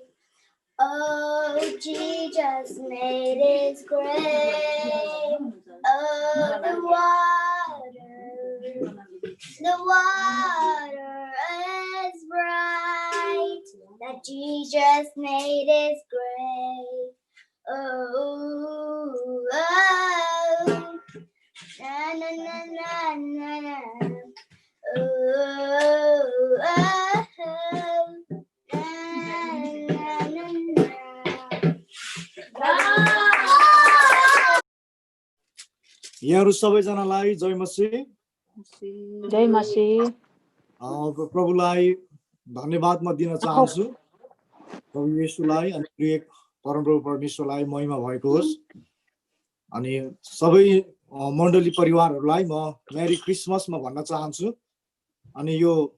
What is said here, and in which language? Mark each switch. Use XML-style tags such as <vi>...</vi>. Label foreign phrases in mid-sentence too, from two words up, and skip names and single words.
<en>Oh, Jesus made it great. Oh, the water is bright. That Jesus made it great. Oh, oh, na na na na na na. Oh, oh, na na na na.</en> <ne>यहाँहरु सबैजनालाई जय मसीह जय मसीह प्रभुलाई धन्यवाद म दिन चाहन्छु प्रभु येशूलाई अनि प्रिय परमप्रभु परमेश्वरलाई महिमा भएको होस् अनि सबै मण्डली परिवारहरूलाई म</ne> <en>Merry Christmas</en> <ne>म भन्न चाहन्छु अनि यो</ne>